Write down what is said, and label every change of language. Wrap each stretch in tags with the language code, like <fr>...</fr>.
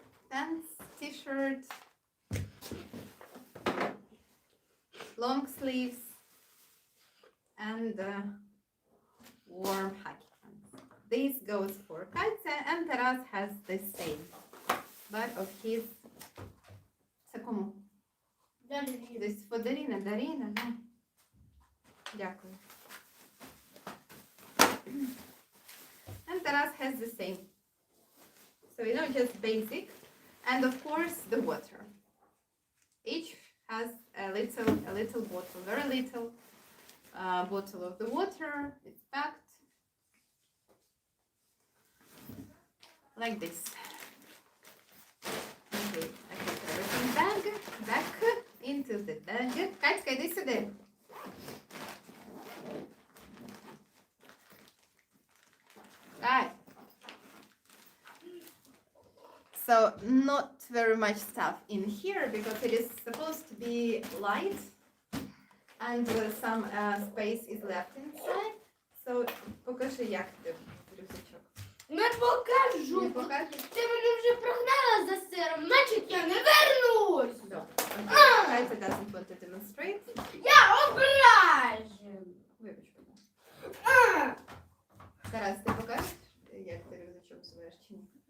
<en>Pants, t-shirt, long sleeves, and warm hockey pants. This goes for Katya, and Taras has the same, but of his.</en> <uk>Це кому? Десь</uk> <en>for</en> <uk>Дарина, да? Дякую.</uk> <en>And Taras has the same. So just basic. And of course the water. Each has a little bottle, very little bottle of the water. It's packed like this. Okay, I put everything back into the bag.</en> <uk>Катька, іди сюди.</uk> <en>Right. So not very much stuff in here because it is supposed to be light and some space is left inside. So</en> <uk>покажи, як ти рюкзачок. Не покажу. Не покажеш? Ти мене вже прогнала за сиром, значить я не вернусь. Добре.</uk> <en>Катя doesn't want to demonstrate.</en> <uk>Я ображен. Вибач, будь Тарас, ти покажеш, як ти рюкзачок зваєш чи ні?</uk>